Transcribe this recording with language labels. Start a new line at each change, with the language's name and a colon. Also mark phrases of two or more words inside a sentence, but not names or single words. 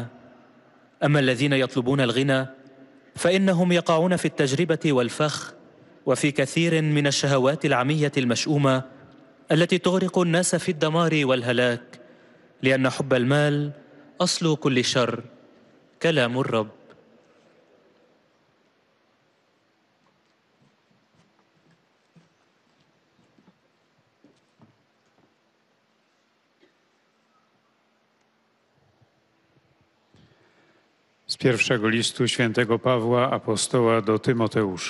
Arabic: أما الذين يطلبون الغنى فإنهم يقعون في التجربة والفخ وفي كثير من الشهوات العمية المشؤومة التي تغرق الناس في الدمار والهلاك، لأن حب المال أصل كل شر. كلام الرب.
Polish: Z pierwszego listu świętego Pawła, apostoła do Tymoteusza.